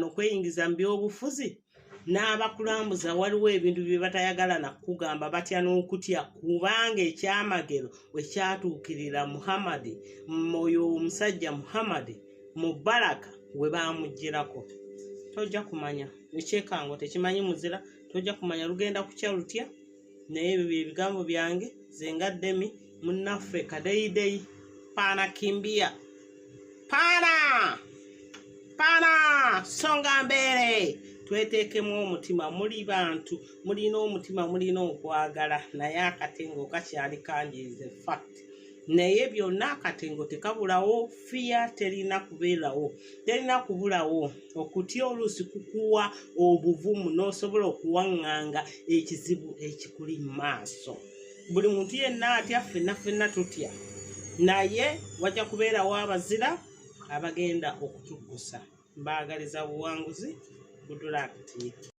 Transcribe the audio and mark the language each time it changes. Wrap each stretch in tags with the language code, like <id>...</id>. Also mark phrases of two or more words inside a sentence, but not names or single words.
<lg>okweyingiza mu byobufuzi n'abakulambuza waliwo ebintu bye batayagala nakugamba batya n'okutya kubanga ekyamagero we kyatuukirira Muhammad oyo omusajja Muhammad Mubaraka we baamugirako tojja kumanya ekyekango tekimanyi muzira tojja kumanya lugenda kukya lutya naye ebyo ebigambo byange zengaddemi munnaffe kadeideyi</lg> <sw>pana kimbia pana pana songa</sw> <lg>mbere tweteekemu omutima muli bantu mulina omutima mulina okwagala naye akatengo kakyali kanjirize fact naye byonna akatengo tekabulawo fiya terina kubeerawo terina kubulawo okutya oluusi kukuwa obuvumu n'osobola okuwaŋŋanga ekizibu ekikuli mu maaso. Buli muntu yenna atya ffenna tutya naye wajja kubeerawo abazira abagenda okutuggusa. Mbaagaliza buwanguzi.</lg> <en>Good luck to you.</en>